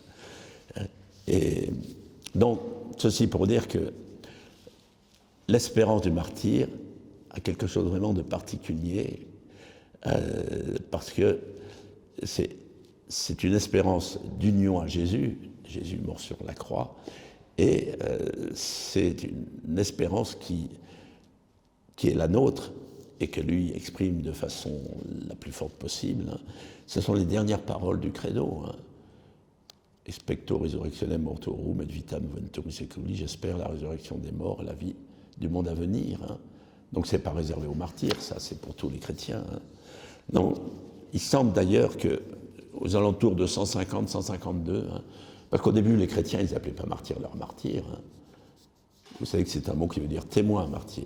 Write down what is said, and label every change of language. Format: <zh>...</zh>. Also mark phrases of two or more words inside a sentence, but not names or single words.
<fr>Et donc, ceci pour dire que l'espérance du martyr a quelque chose vraiment de particulier, parce que c'est une espérance d'union à Jésus mort sur la croix, et c'est une espérance qui est la nôtre, et que lui exprime de façon la plus forte possible. Ce sont les dernières paroles du credo.</fr> <la>Expecto resurrectionem mortorum et vitam venturum seculi,</la> <fr>j'espère la résurrection des morts et la vie du monde à venir. Donc c'est pas réservé aux martyrs, ça c'est pour tous les chrétiens. Non, il semble d'ailleurs qu'aux alentours de 150-152, parce qu'au début les chrétiens ils n'appelaient pas martyrs leurs martyrs. Vous savez que c'est un mot qui veut dire témoin, martyr.</fr>